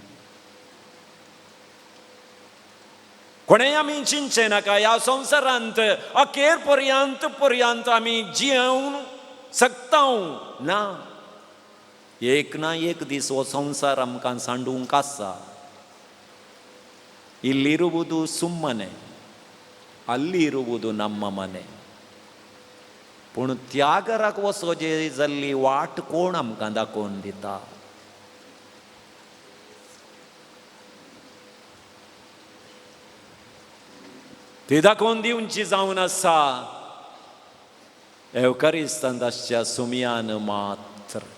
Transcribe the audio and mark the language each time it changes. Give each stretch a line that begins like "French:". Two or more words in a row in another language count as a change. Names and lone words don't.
Konkani: कोणेय आमी चिंतचे नाका ह्या संवसारांत अखेर पर्यंत आमी जियेवन सकता ना. एक ना एक दीस हो संवसार आमकां सांडूंक आसा.
Kannada: इल्लिरुವುದು ಸುಮ್ಮನೆ, ಅಲ್ಲಿರುವುದು ನಮ್ಮ ಮನೆ.
Konkani: पूण त्यागराक वचोचे जाल्ली वाट कोण आमकां दाखोवन दिता? ती दाखोवन दिवची जावन आसा एवकारिस्तांताच्या सुमयान मात्र.